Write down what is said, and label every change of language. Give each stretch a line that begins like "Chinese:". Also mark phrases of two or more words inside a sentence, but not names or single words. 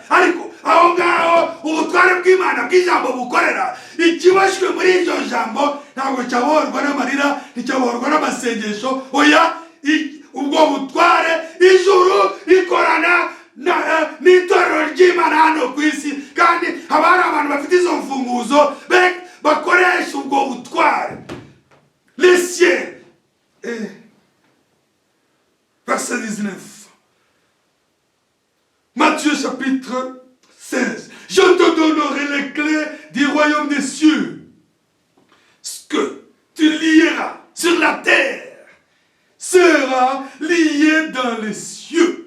Kinyarwanda: Ariko aho ngaho ubutware bw'Imana bw'ijambo bukorera, ikibashwe muri iryo jambo ntabwo cyabohorwa n'amarira, nticyabohorwa n'amasengesho. Oya, ubwo butware ijuru rikorana n'itorero ry'Imana hano ku isi. Kandi haba hari abantu bafite izo mfunguzo bakoresha ubwo butware.
French: Les cieux, verset 19. Matthieu chapitre 16. Je te donnerai les clés du royaume des cieux. Ce que tu lieras sur la terre sera lié dans les cieux.